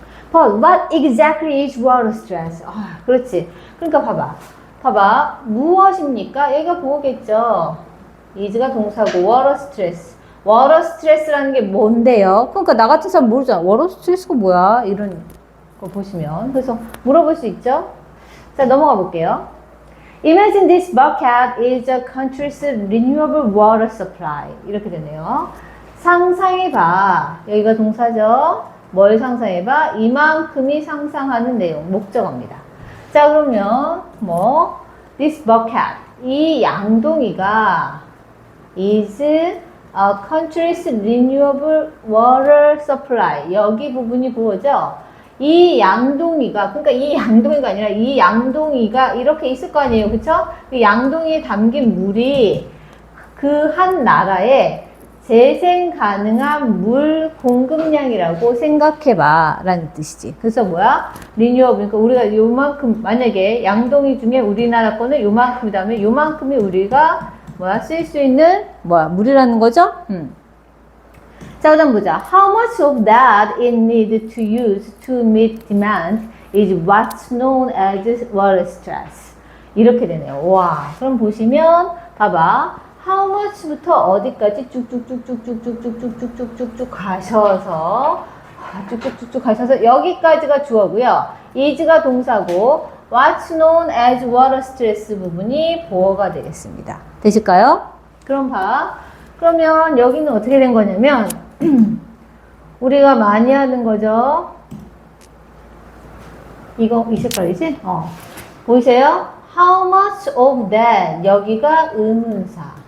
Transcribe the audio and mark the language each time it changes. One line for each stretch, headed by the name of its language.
English: But what exactly is water stress?
Korean: 아, 그렇지. 그러니까 봐봐. 무엇입니까? 여기가 보호겠죠. is가 동사고 water stress. water stress라는 게 뭔데요? 그러니까 나 같은 사람 모르잖아. water stress가 뭐야? 이런 거 보시면. 그래서 물어볼 수 있죠. 자, 넘어가 볼게요.
English: Imagine this bucket is a country's renewable water supply.
Korean: 이렇게 되네요. 상상해봐. 여기가 동사죠. 뭘 상상해봐? 이만큼이 상상하는 내용, 목적어입니다. 자, 그러면 this bucket, 이 양동이가
English: is a country's renewable water supply.
Korean: 여기 부분이 보호죠. 이 양동이가, 그러니까 이 양동이가 아니라 이 양동이가 이렇게 있을 거 아니에요. 그쵸? 그 양동이에 담긴 물이 그 한 나라의 재생 가능한 물 공급량이라고 생각해봐 라는 뜻이지. 그래서 뭐야? 리뉴어블. 그러니까 우리가 요만큼, 만약에 양동이 중에 우리나라 거는 요만큼이라면 요만큼이 우리가 쓸 수 있는 물이라는 거죠? 자, 그 다음 보자.
English: How much of that it needs to use to meet demand is what's known as water stress.
Korean: 이렇게 되네요. 와, 그럼 보시면 봐봐. How much부터 어디까지 쭉쭉쭉쭉쭉쭉쭉쭉쭉쭉쭉 가셔서 쭉쭉쭉쭉 가셔서 여기까지가 주어고요. is가 동사고
English: what's known as water stress
Korean: 부분이 보어가 되겠습니다. 되실까요? 그럼 그러면 여기는 어떻게 된 거냐면 우리가 많이 하는 거죠. 이거 이 색깔이지? 보이세요?
English: How much of that?
Korean: 여기가 의문사.